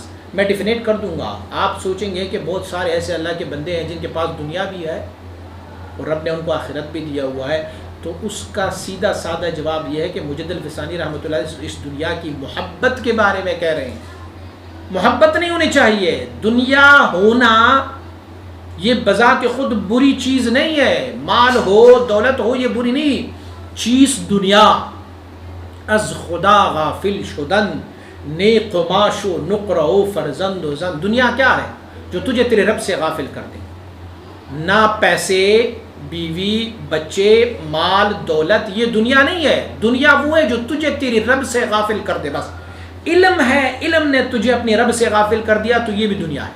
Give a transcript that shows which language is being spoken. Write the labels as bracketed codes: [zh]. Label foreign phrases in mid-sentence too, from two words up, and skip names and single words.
[ur] میں ڈیفینیٹ کر دوں گا، آپ سوچیں گے کہ بہت سارے ایسے اللہ کے بندے ہیں جن کے پاس دنیا بھی ہے اور رب نے ان کو آخرت بھی دیا ہوا ہے، تو اس کا سیدھا سادہ جواب یہ ہے کہ مجد الفسانی رحمۃ اللہ علیہ اس دنیا کی محبت کے بارے میں کہہ رہے ہیں۔ محبت نہیں ہونی چاہیے، دنیا ہونا یہ بذات خود بری چیز نہیں ہے، مال ہو دولت ہو یہ بری نہیں چیز، [fa] دنیا از خدا غافل شدن نیک ماش و نقرہ و فرزند و زن۔ [ur] دنیا کیا ہے؟ جو تجھے تیرے رب سے غافل کر دے۔ نہ پیسے، بیوی، بچے، مال، دولت یہ دنیا نہیں ہے، دنیا وہ ہے جو تجھے تیری رب سے غافل کر دے۔ بس علم ہے، علم نے تجھے اپنے رب سے غافل کر دیا تو یہ بھی دنیا ہے۔